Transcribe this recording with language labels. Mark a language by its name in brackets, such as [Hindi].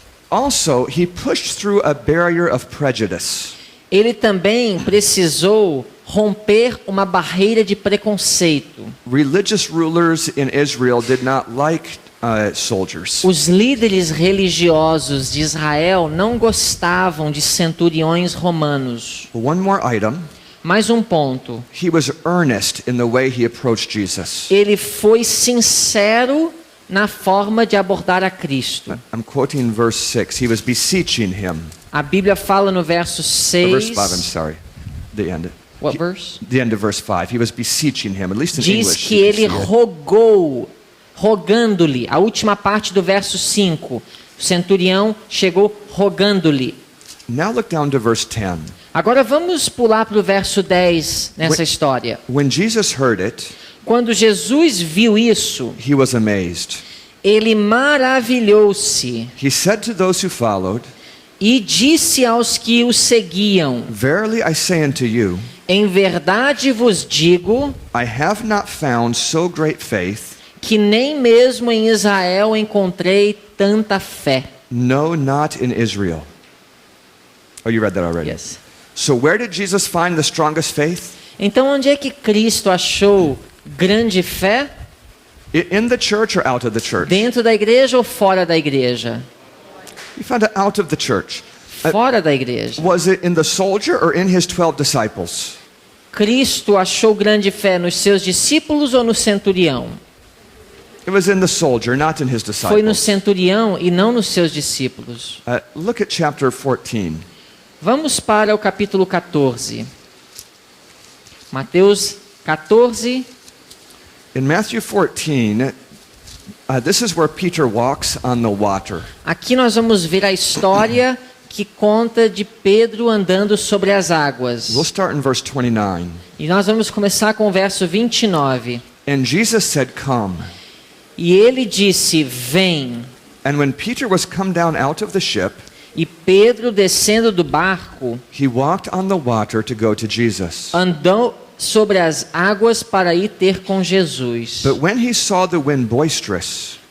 [English] Also, he pushed through a barrier of prejudice. [Portuguese] Ele também precisou romper uma barreira de preconceito. [English] Religious rulers in Israel did not like soldiers. [Portuguese] Os líderes religiosos de Israel não gostavam de centuriões romanos. [English] One more item. [Portuguese] Mais um ponto. [English] He was earnest in the way he approached Jesus. [Portuguese] Ele foi sincero na forma de abordar a Cristo. [English] I'm quoting verse 6. He was beseeching him. [Portuguese] A Bíblia fala no verso [English] Verse 5, I'm 6. sorry. The end. What verse? The end of verse 5. He was beseeching him, at least in [Portuguese] Diz [English] English. [Portuguese] que [English] you can [Portuguese] ele [English] see it. [Portuguese] rogou, rogando-lhe. A última parte do verso 5. O centurião chegou rogando-lhe. [English] Now look down to verse 10. [Portuguese] Agora vamos pular para o verso 10 nessa [English] When- [Portuguese] história. [English] When Jesus heard it, [Portuguese] Quando Jesus viu isso, [English] he was amazed. [Portuguese] ele maravilhou-se [English] He said to those who followed, [Portuguese] e disse aos que o seguiam: [English] Verily I say unto you, [Portuguese] Em verdade vos digo [English] I have not found so great faith, [Portuguese] que nem mesmo em Israel encontrei tanta fé. [English] no, not in Israel. Oh, you read that already. Yes. So where did Jesus find the strongest faith? [Portuguese] Então onde é que Cristo achou grande fé? [English] In the church or out of the church? [Portuguese] Dentro da igreja ou fora da igreja? [English] He found it out of the church. [Portuguese] Fora da igreja. [English] Was it in the soldier or in his 12 disciples? [Portuguese] Cristo achou grande fé nos seus discípulos ou no centurião? [English] It was in the soldier, not in his [Portuguese] Foi no [English] disciples. [Portuguese] centurião e não nos seus discípulos. [English] Look at chapter 14. [Portuguese] Vamos para o capítulo 14. Mateus 14. [English] In Matthew 14, this is where Peter walks on the water. [Portuguese] Aqui nós vamos ver a história que conta de Pedro andando sobre as águas. [English] We'll start in verse 29. [Portuguese] E nós vamos começar com o verso 29. [English] And Jesus said, "Come." [Portuguese] E ele disse: Vem. [English] And when Peter was come down out of the ship, [Portuguese] E Pedro, descendo do barco, [English] he walked on the water to go to Jesus. [Portuguese] andou sobre as águas para ir ter com Jesus. [English] But when he saw the wind boisterous,